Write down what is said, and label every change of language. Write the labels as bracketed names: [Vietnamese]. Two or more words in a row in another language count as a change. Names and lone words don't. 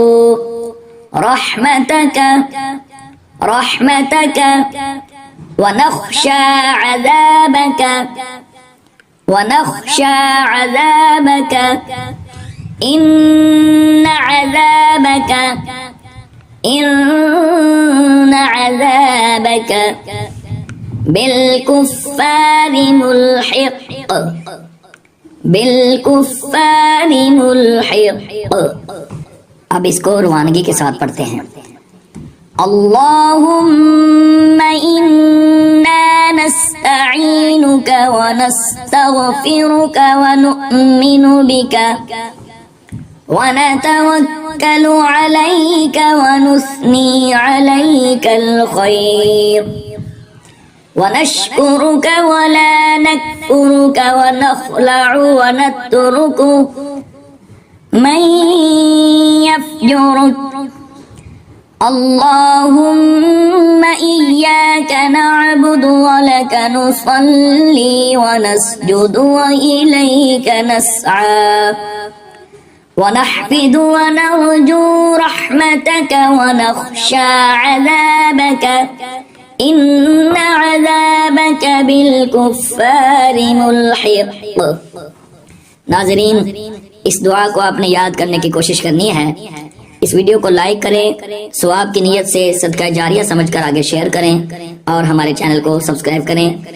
[Arabic] رحمتك ونخشى عذابك إن عذابك بالكفار ملحق. [Urdu] اب اس کو روانگی کے ساتھ پڑھتے ہیں. [Arabic] اللهم إنا نستعينك ونستغفرك ونؤمن بك ونتوكل عليك ونثني عليك الخير ونشكرك ولا نكفرك ونخلع ونترك من يفجرك. اللهم إياك نعبد ولك نصلي ونسجد وإليك نسعى ونحفد ونرجو رحمتك ونخشى عذابك إن عذابك بالكفار ملحق. [Urdu] ناظرین، اس دعا کو آپ نے یاد کرنے کی کوشش کرنی ہے. اس ویڈیو کو لائک کریں، ثواب کی نیت سے صدقہ جاریہ سمجھ کر آگے شیئر کریں اور ہمارے چینل کو سبسکرائب کریں.